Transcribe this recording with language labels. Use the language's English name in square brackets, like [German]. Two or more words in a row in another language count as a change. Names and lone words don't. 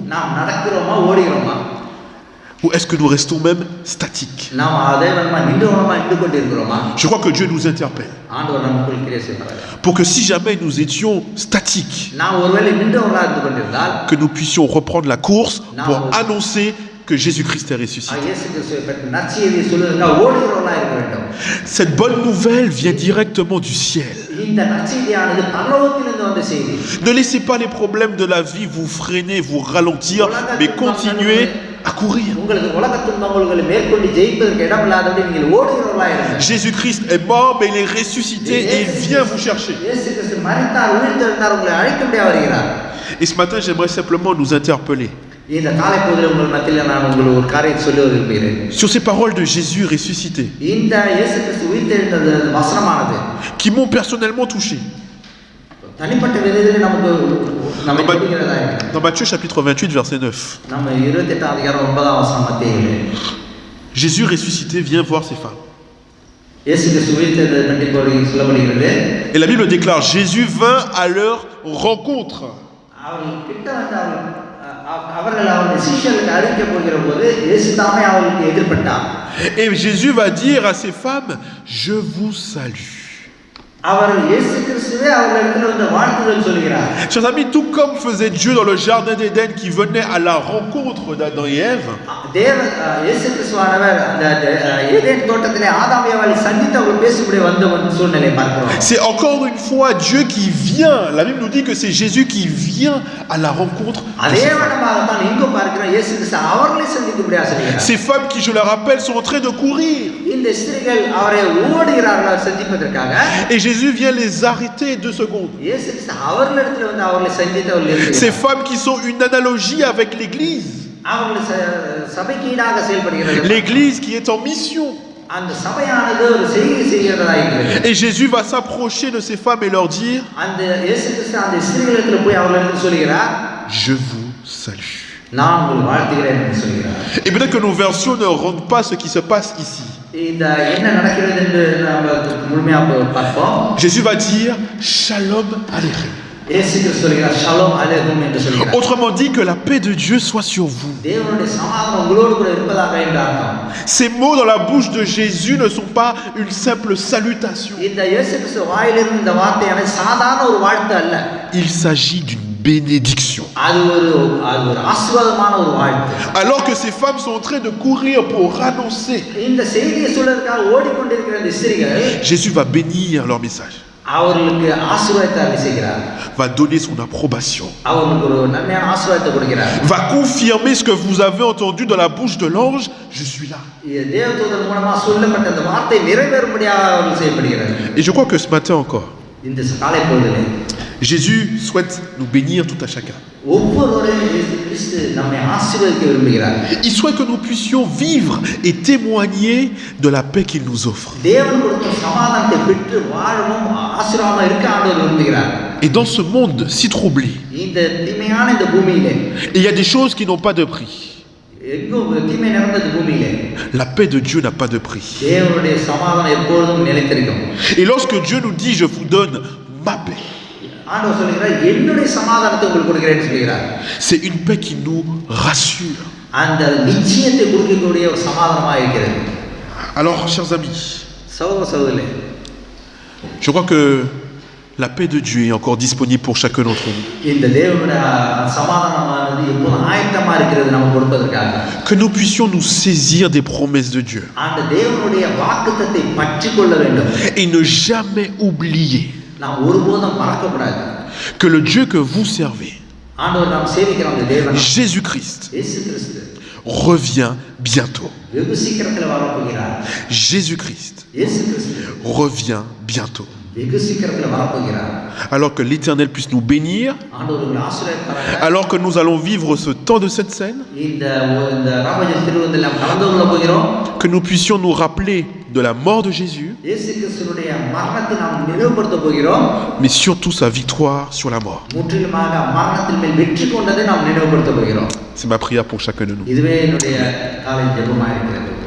[Tamil] நாம் நடக்கிறோமா, ஓடுகிறோமா? [French] Ou est-ce que nous restons même statiques? [Tamil] நாம் அதே நம்ம நின்று கொண்டிருக்கிறோமா? [French] Je crois que Dieu nous interpelle. [Tamil] ஆண்டவர் நமக்குள் கிரியை செய்கிறார். [French] Pour que si jamais nous étions statiques, [Tamil] நாம் ஒருவேளை நின்றவர்களாக இருந்து கொண்டிருந்தால் [French] que nous puissions reprendre la course pour annoncer que Jésus-Christ est ressuscité. [Tamil] இயேசு கிறிஸ்துவை பற்றி நற்செய்தியை சொல்வதற்காக ஓடுகிறவர்களாக இருக்க வேண்டும். [French] Cette bonne nouvelle vient directement du ciel. [Tamil] இந்த நற்செய்தியானது பரலோகத்திலிருந்து வந்த செய்தி. [French] Ne laissez pas les problèmes de la vie vous freiner, vous ralentir, mais continuez à courir. [Tamil] உங்களுக்கு உலக துன்பங்களை மேற்கொண்டு ஜெயிப்பதற்கு இடமில்லாதபடி நீங்கள் ஓடுகிறவர்களாக இருங்கள். [French] Jésus-Christ est mort, mais il est ressuscité et il vient vous chercher. [Tamil] இயேசு கிறிஸ்து மரித்தார், உயிர்த்தெழுந்தார், உங்களை அழைக்கும்படியாக வருகிறார். [French] Et ce matin, j'aimerais simplement nous interpeller [Tamil] இந்த காலை பொழுதில் உங்கள் மத்தியில் நான் உங்களுக்கு ஒரு காரியத்தை சொல்ல விரும்புகிறேன். [French] sur ces paroles de Jésus ressuscité, [Tamil] இந்த இயேசு கிறிஸ்து உயிர்த்தெழுந்தது வசனமானது [French] qui m'ont personnellement touché. [Tamil] தனிப்பட்ட விதத்தில் நமக்கு நம்மை தொடுகிறதா இருக்கிறது. [French] Dans Matthieu chapitre 28, verset 9, [Tamil] நம்ம 28ஆம் அதிகாரம் 9ஆம் வசனம் மத்தேயுவிலே [French] Jésus ressuscité vient voir ces femmes. [Tamil] இயேசு கிறிஸ்து உயிர்த்தெழுந்ததை பற்றி சொல்லப்படுகிறது. [French] Et la Bible déclare, Jésus vint à leur rencontre. [Tamil] அவர்கள் கிட்ட வந்து அவர்கள் அவருடைய சீஷர்களுக்கு அறிவிக்க போகிற போது இயேசு தாமே அவர்களுக்கு எதிர்பட்டார். [French] Et Jésus va dire à ces femmes, je vous salue. [Tamil] அவர் இயேசு கிறிஸ்துவே அவர்களிடத்தில் வந்து வாழ்த்துதல் சொல்கிறார். [French] Chers amis, tout comme faisait Dieu dans le jardin d'Éden qui venait à la rencontre d'Adam et Ève, [Tamil] இயேசு கிறிஸ்துவானவர் அந்த ஏதேன் தோட்டத்திலே ஆதாம் ஏவாளை சந்தித்து அவர் பேசும்படி வந்த ஒரு சூழ்நிலை பார்க்கிறோம். [French] c'est encore une fois Dieu qui vient. La Bible nous dit que c'est Jésus qui vient à la rencontre de [Tamil] அதே [French] ces femmes. [Tamil] விதமாக தான் இங்கு பார்க்கிறோம் இயேசு கிறிஸ்து அவர்களை சந்திக்கும்படி ஆசைப்படுகிறார். [French] Ces femmes qui, je le rappelle, sont en train de courir. [Tamil] இந்த ஸ்திரீகள் அவரை ஓடுகிறார்கள் சந்திப்பதற்காக. [French] Et Jésus vient les arrêter 2 secondes. [Tamil] இயேசு கிறிஸ்து அவர்களிடத்தில் வந்து அவர்களை சந்தித்து அவர்கள் [French] Ces femmes qui sont une analogie avec l'Église. [Tamil] அவர்கள் சபைக்கு ஈடாக செயல்படுகிறார்கள். [French] L'Église qui est en mission. [Tamil] அந்த சபையானது ஒரு செய்கை செய்கிறதா இருக்கிறது. [French] Et Jésus va s'approcher de ces femmes et leur dire, [Tamil] அந்த இயேசு கிறிஸ்து அந்த ஸ்திரீகளிடத்தில் போய் அவர்களிடம் சொல்கிறார், [French] je vous salue. [Tamil] நான் உங்களை வாழ்த்துகிறேன் என்று சொல்கிறார். [French] Et peut-être que nos versions ne rendent pas ce qui se passe ici. [Tamil] இந்த என்ன நடக்கிறது என்று நாம் முழுமையாக பார்ப்போம். [French] Jésus va dire [Hebrew] שלום עליכם. [Tamil] இயேசு கிறிஸ்து சொல்கிறார் [Hebrew] שלום עליכם [Tamil] என்று சொல்கிறார். [French] Autrement dit, que la paix de Dieu soit sur vous. [Tamil] தேவனுடைய சமாதானம் உங்களோடு கூட இருப்பதாக என்று அர்த்தம். [French] Ces mots dans la bouche de Jésus ne sont pas une simple salutation. [Tamil] இந்த இயேசு கிறிஸ்து வாயிலிருந்து இந்த வார்த்தையான சாதாரண ஒரு வாழ்த்து அல்ல. [French] Il s'agit d'une bénédiction. [Tamil] அது ஒரு ஆசீர்வாதமான ஒரு வாழ்த்து. [French] Alors que ces femmes sont en train de courir pour annoncer, [Tamil] இந்த செய்தியை சொல்றதுக்காக ஓடிக்கொண்டிருக்கிற இந்த ஸ்திரீகள் [French] Jésus va bénir leur message, [Tamil] அவர்களுக்கு ஆசீர்வாதத்தை அளிக்கிறார். [French] va donner son approbation, [Tamil] அவர்களுக்கு ஒரு நன்மையான ஆசீர்வாதத்தை கொடுக்கிறார். [French] va confirmer ce que vous avez entendu dans la bouche de l'ange, je suis là. [Tamil] தேவதூதன் மூலமா சொல்லப்பட்ட அந்த வார்த்தை நிறைவேறும்படியாக அவர்கள் செய்யப்படுகிறது. [French] Et je crois que ce matin encore, [Tamil] இந்த காலை பொழுதிலே [French] Jésus souhaite nous bénir tout à chacun. [Tamil] ஒவ்வொருவரையும் இயேசு கிறிஸ்து நம்மை ஆசீர்வதிக்க விரும்புகிறார். [French] Il souhaite que nous puissions vivre et témoigner de la paix qu'il nous offre. [Tamil] தேவன் கொடுத்த சமாதானத்தை பெற்று வாழவும் ஆசீர்வாதமா இருக்க ஆண்டவர் விரும்புகிறார். [French] Et dans ce monde si troublé, [Tamil] இந்த தீமையான இந்த பூமியிலே [French] il y a des choses qui n'ont pas de prix. [Tamil] எங்கும் தீமை நிறைந்த பூமியிலே [French] La paix de Dieu n'a pas de prix. [Tamil] தேவனுடைய சமாதானம் எப்பொழுதும் நிலைத்திருக்கும். [French] Et lorsque Dieu nous dit, je vous donne ma paix, [Tamil] ஆண்டவர் சொல்கிறார் என்னுடைய சமாதானத்தை உங்களுக்கு கொடுக்கிறேன்னு சொல்கிறார். [French] c'est une paix qui nous rassure. [Tamil] அந்த நிச்சயத்தை கொடுக்கக்கூடிய ஒரு சமாதானமாக இருக்கிறது. [French] Alors, chers amis, [Tamil] சகோதர சகோதரர்களே, [French] je crois que la paix de Dieu est encore disponible pour chacun d'entre nous. [Tamil] இந்த தேவனுடைய சமாதானமானது எப்போதும் ஆயத்தமா இருக்கிறது நம்ம கொடுப்பதற்காக. [French] Que nous puissions nous saisir des promesses de Dieu [Tamil] அந்த தேவனுடைய வாக்குத்தத்தை பற்றி கொள்ள வேண்டும். [French] et ne jamais oublier [Tamil] நாம் ஒருபோதும் மறக்கக்கூடாது. [French] que le Dieu que vous servez, [Tamil] ஆண்டவர் நாம் சேவிக்கிற அந்த தேவன் [French] Jésus-Christ, [Tamil] இயேசு கிறிஸ்து [French] revient bientôt. [Tamil] வெகு சீக்கிரத்தில் வரப்போகிறார். [French] Jésus-Christ [Tamil] இயேசு கிறிஸ்து [French] revient bientôt. [Tamil] வெகு சீக்கிரத்தில் வரப்போகிறார். [French] Alors que l'Éternel puisse nous bénir, [Tamil] ஆண்டவர் உங்களை ஆசீர்வதிப்பாராக. [French] alors que nous allons vivre ce temps de cette scène, [Tamil] இந்த ராமஜ திருவிழாவில் நாம் கலந்து கொள்ள போகிறோம். [French] que nous puissions nous rappeler de la mort de Jésus, [Tamil] இயேசு கிறிஸ்துவினுடைய மரணத்தை நாம் நினைவுபடுத்த போகிறோம். [French] mais surtout sa victoire sur la mort. [Tamil] முற்றிலுமாக மரணத்தின் மேல் வெற்றி கொண்டதை நாம் நினைவுபடுத்த போகிறோம். [French] C'est ma prière pour chacun de nous. [Tamil] இதுவே என்னுடைய காலை ஜெபமாக இருக்கிறது.